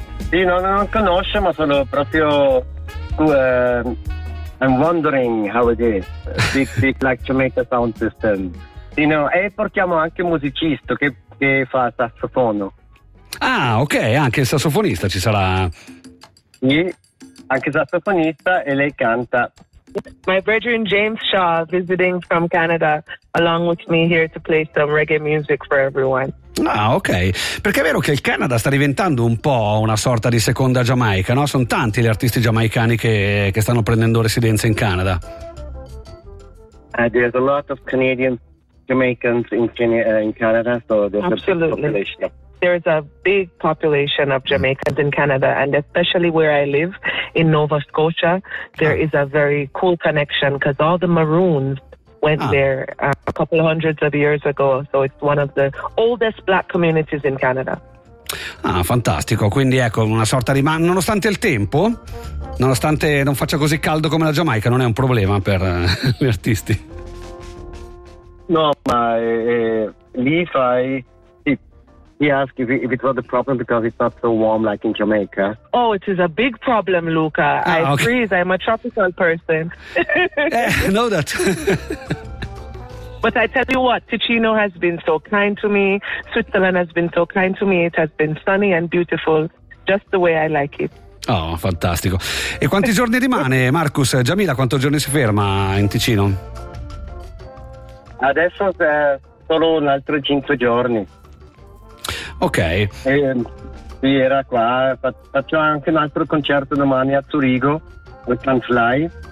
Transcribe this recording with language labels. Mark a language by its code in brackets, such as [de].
[it] Sì, non conosco, ma sono proprio [en] I'm wondering how it is. It's like to make a sound system, you know, [it] e portiamo anche un musicista che fa sassofono. Ah, ok, anche il sassofonista ci sarà. Sì, anche il sassofonista, e lei canta. [en] My brethren James Shaw visiting from Canada along with me here to play some reggae music for everyone. Ah, ok. [it] Perché è vero che il Canada sta diventando un po' una sorta di seconda Giamaica, no? Sono tanti gli artisti giamaicani che stanno prendendo residenza in Canada. [en] There's a lot of Canadian Jamaicans in Canada, so there's absolutely a big population. There's a big population of Jamaicans in Canada, and especially where I live in Nova Scotia, there is a very cool connection because all the Maroons went there a couple of hundreds of years ago. So it's one of the oldest black communities in Canada. [it] Ah, fantastico. Quindi ecco, una sorta di, ma nonostante il tempo, nonostante non faccia così caldo come la Giamaica, non è un problema per gli artisti. No, ma lì fai. [en] He asked if it was a problem because it's not so warm like in Jamaica. Oh, it is a big problem, Luca. Ah, okay. I freeze. I'm a tropical person. know that. But I tell you what, Ticino has been so kind to me. Switzerland has been so kind to me. It has been sunny and beautiful, just the way I like it. [it] Oh, fantastico. E quanti giorni rimane, Marcus? Jamila, quanto giorni si ferma in Ticino? Adesso è solo un altro 5 giorni. Ok. Sì, era qua. Faccio anche un altro concerto domani a Zurigo, [en] with Can Fly.